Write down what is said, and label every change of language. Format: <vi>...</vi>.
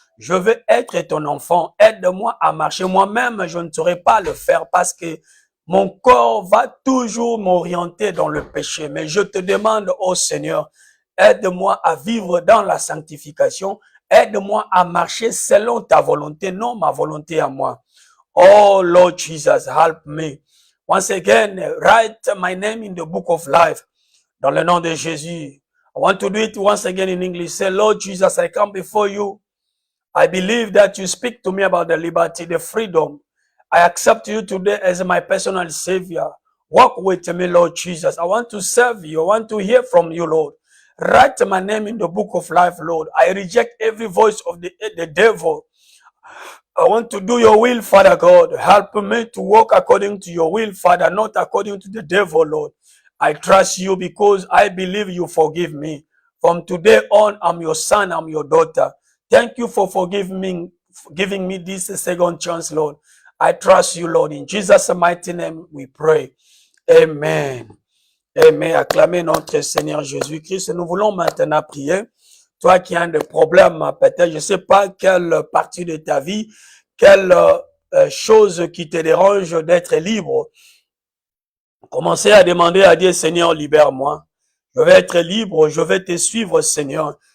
<fr>Je veux être ton enfant. Aide-moi à marcher. Moi-même, je ne saurais pas le faire parce que mon corps va toujours m'orienter dans le péché. Mais je te demande, oh Seigneur, aide-moi à vivre dans la sanctification. Aide-moi à marcher selon ta volonté, non ma volonté à moi.</fr> <en>Oh Lord Jesus, help me. Once again, write my name in the book of life.</en> <fr>Dans le nom de Jésus.</fr> <en>I want to do it once again in English. Say, Lord Jesus, I come before you. I believe that you speak to me about the liberty, the freedom. I accept you today as my personal Savior. Walk with me, Lord Jesus. I want to serve you. I want to hear from you, Lord. Write my name in the book of life, Lord. I reject every voice of the devil. I want to do your will, Father God. Help me to walk according to your will, Father, not according to the devil, Lord. I trust you because I believe you forgive me. From today on, I'm your son, I'm your daughter. Thank you for giving me this second chance, Lord. I trust you, Lord. In Jesus' mighty name, we pray.</en> <fr>Amen. Amen. Acclamez notre Seigneur Jésus-Christ. Nous voulons maintenant prier. Toi qui as des problèmes, peut-être, je ne sais pas quelle partie de ta vie, quelle chose qui te dérange d'être libre. Commencez à demander à Dieu, Seigneur, libère-moi. Je vais être libre, je vais te suivre, Seigneur.</fr>